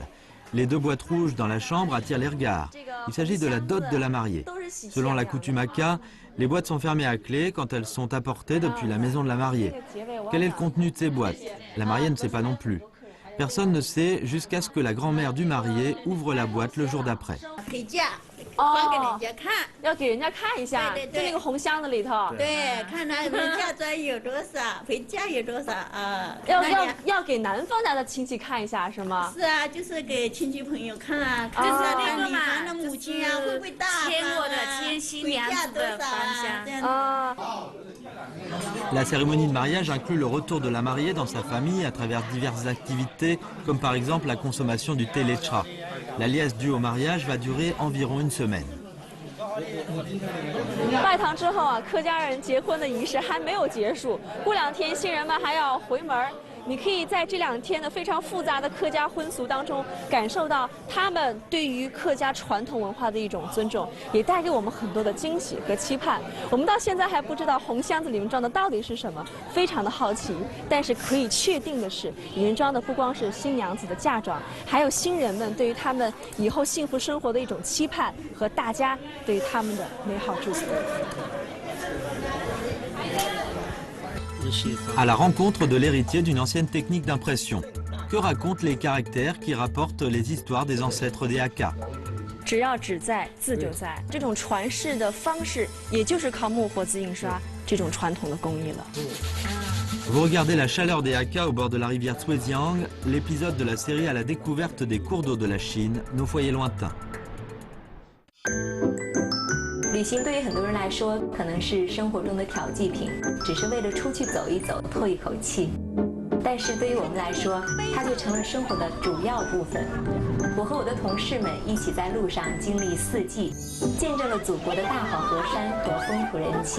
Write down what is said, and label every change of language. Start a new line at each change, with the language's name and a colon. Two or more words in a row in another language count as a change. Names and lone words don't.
French: Les 2 boîtes rouges dans la chambre attirent les regards. Il s'agit de la dot de la mariée. Selon la coutume Hakka, les boîtes sont fermées à clé quand elles sont apportées depuis la maison de la mariée. Quel est le contenu de ces boîtes? La mariée ne sait pas non plus. Personne ne sait jusqu'à ce que la grand-mère du marié ouvre la boîte le jour d'après.
Chinese: 还给人家看，要给人家看一下，就那个红箱子里头。对，看他们嫁妆有多少，回家有多少啊？要给男方家的亲戚看一下是吗？是啊，就是给亲戚朋友看啊，看看女方的母亲啊会不会大方啊，牵过的牵新娘子的芳香。啊。
French: La cérémonie de mariage inclut le retour de la mariée dans sa famille à travers diverses activités, comme par exemple la consommation du thé lecha. La liesse due au mariage va durer environ une semaine.
Chinese: 拜堂之后啊，客家人结婚的仪式还没有结束，过2天新人们还要回门。你可以在这2天的非常复杂的客家婚俗当中，感受到他们对于客家传统文化的一种尊重，也带给我们很多的惊喜和期盼。我们到现在还不知道红箱子里面装的到底是什么，非常的好奇。但是可以确定的是，里面装的不光是新娘子的嫁妆，还有新人们对于他们以后幸福生活的一种期盼和大家对于他们的美好祝福。
French: À la rencontre de l'héritier d'une ancienne technique d'impression. Que racontent les caractères qui rapportent les histoires des ancêtres des Hakka?
Chinese: 只要纸在，字就在。这种传世的方式，也就是靠木活字印刷这种传统的工艺了。
French: Vous regardez la chaleur des Hakka au bord de la rivière Zhuejiang, l'épisode de la série à la découverte des cours d'eau de la Chine, nos foyers lointains.
Chinese: 旅行对于很多人来说，可能是生活中的调剂品，只是为了出去走一走，透一口气。但是对于我们来说，它就成了生活的主要部分。我和我的同事们一起在路上经历4季，见证了祖国的大好河山和风土人情。